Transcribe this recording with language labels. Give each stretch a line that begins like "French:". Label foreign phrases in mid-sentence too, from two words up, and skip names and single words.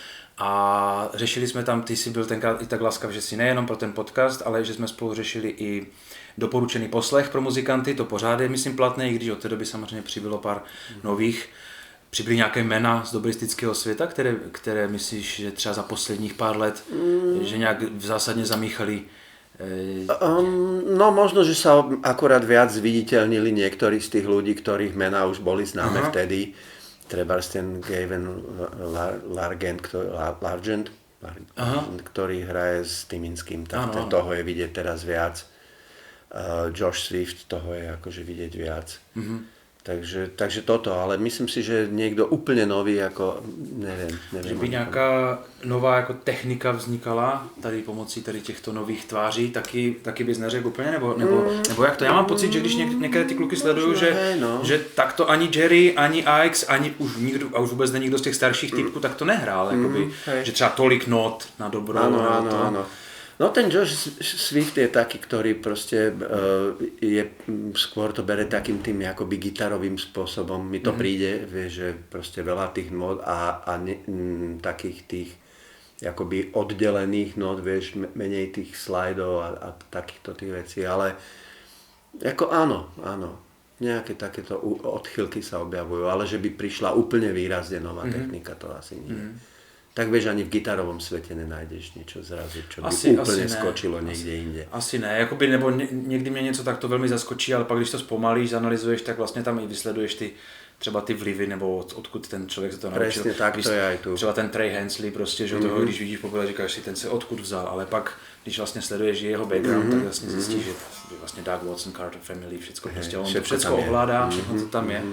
Czech: A řešili jsme tam, ty jsi byl tenkrát i tak laskav, že si nejenom pro ten podcast, ale že jsme spolu řešili i doporučený poslech pro muzikanty, to pořád je, myslím, platné, i když od té doby samozřejmě přibylo pár nových. Přibyly nějaké jména z dobristického světa, které myslíš, že třeba za posledních pár let, že nějak zásadně zamíchali?
Slovak: No možno, že sa akurát viac zviditeľnili niektorí z tých ľudí, ktorých mená už boli známe vtedy. Trebárs ten Gavin Largent, ktorý hraje s Tyminským, tak toho je vidieť teraz viac. Josh Swift, toho je akože vidieť viac. Takže toto, ale myslím si,
Czech: že někdo úplně nový, jako nevím. Že by nějaká nová jako technika vznikala tady pomocí tady těchto nových tváří, taky bys neřekl úplně, nebo jak to? Já mám pocit, že když některé ty kluky sleduju, že takto ani Jerry, ani Ix, ani už nikdo, a už vůbec není nikdo z těch starších typků, tak to nehrál, jakoby, že třeba tolik not na dobro.
Slovak: Áno. No ten Josh Swift je taký, ktorý proste je, skôr to bere takým tým akoby gitarovým spôsobom. Mi to príde, vieš, že proste veľa tých nót a takých tých akoby oddelených nót, vieš, menej tých slajdov a takýchto tých vecí, ale ako áno. Nejaké takéto odchylky sa objavujú, ale že by prišla úplne výrazne nová technika, to asi nie. Tak vieš, ani v gitarovom svete nenájdeš niečo zrazu, čo by
Czech: úplně skočilo někde jinde. Asi ne, jakoby, nebo někdy mě něco takto velmi zaskočí, ale pak když to zpomalíš, zanalizuješ, tak vlastně tam i vysleduješ třeba ty vlivy, nebo odkud ten člověk se to naučil. Přesně tak, to je aj tu. Třeba ten Trey Hensley, prostě, že toho, když vidíš poprvé, říkáš si, ten se odkud vzal, ale pak, když vlastně sleduješ jeho background, tak vlastně zjistíš, že vlastně Doug Watson, Carter Family, všecko prostě, on to všecko ovládá, všechno to tam je.